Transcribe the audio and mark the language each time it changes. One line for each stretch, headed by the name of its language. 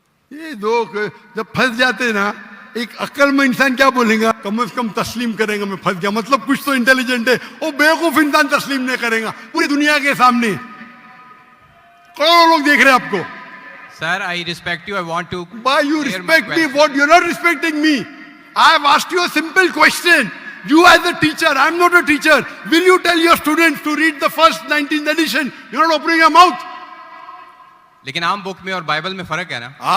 Hindi: ये दो जब फंस जाते ना, एक अक्ल में इंसान क्या बोलेगा? कम से कम तस्लीम करेगा मैं फंस गया, मतलब कुछ तो इंटेलिजेंट है। वो बेवकूफ इंसान तस्लीम नहीं करेगा पूरी दुनिया के सामने। करोड़ों लोग देख रहे हैं आपको।
English: Sir I respect you, I want to. Why you respect me? What? You're not respecting me. I have asked you a simple question. You as a teacher, I'm not a teacher. Will you tell your students to read the first 19th edition? You're not opening your mouth.
Hindi: लेकिन आम book में और Bible में फर्क है ना।